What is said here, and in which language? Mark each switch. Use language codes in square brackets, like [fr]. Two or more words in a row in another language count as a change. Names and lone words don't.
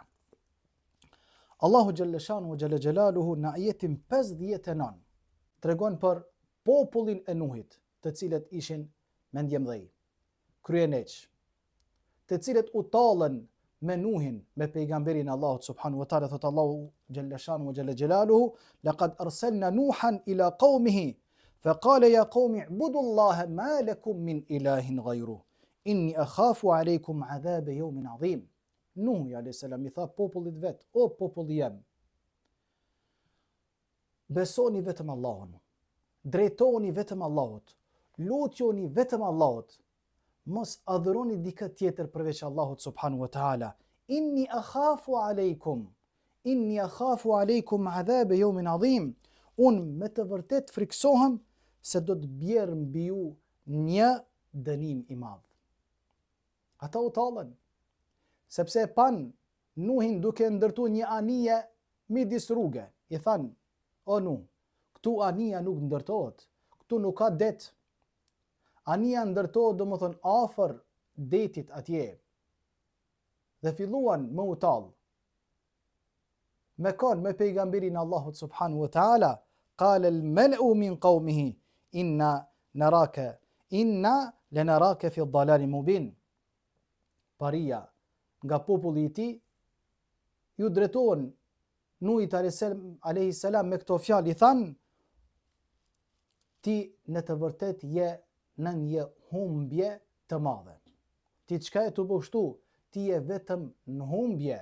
[sq] Allahu [ar] جل شأنه جل جلاله [sq] në ajetin 59 tregon për popullin e Nuhit, të cilët ishin mendjemdhej, kryeneç, të cilët u tallën me Nuhin, me pejgamberin Allahut [ar] سبحانه وتعالى. [sq] Thot Allahu [ar] جل شأنه جل جلاله: "لقد أرسلنا نوحا إلى قومه فقال يا قوم اعبدوا الله ما لكم من إله غيره إني أخاف عليكم عذاب يوم عظيم." [sq] Nuhi a.s. i tha popullit vet: o populli jem, besoni vetëm Allahun, drejtoni vetëm Allahut, lutjoni vetëm Allahut, mos adhuroni dikë tjetër përveç Allahut [ar] سبحانه وتعالى. إني أخاف عليكم عذاب يوم عظيم. [sq] Unë me të vërtet friksohem se do të bjerë mbi ju një dënim i madh. Ata u tallën, sepse pan Nuhin duke ndërtu një anije midis rruge. I thanë: o Nuh, këtu anija nuk ndërtohet, këtu nuk ka det. Anija ndërtohet domethënë afër detit atje. Dhe filluan me u tallë. Me kon me pejgamberin Allahut [ar] سبحانه وتعالى، قال الملأ من قومه إنا لنراك في ضلال مبين. [sq] Paria nga populli i tij ju drejtohen Nuhit [ar] عليه السلام [sq] me këto fjalë, i thanë: ti në të vërtet je në një humbje të madhe. Ti çka e të bësh kështu? Ti je vetëm në humbje.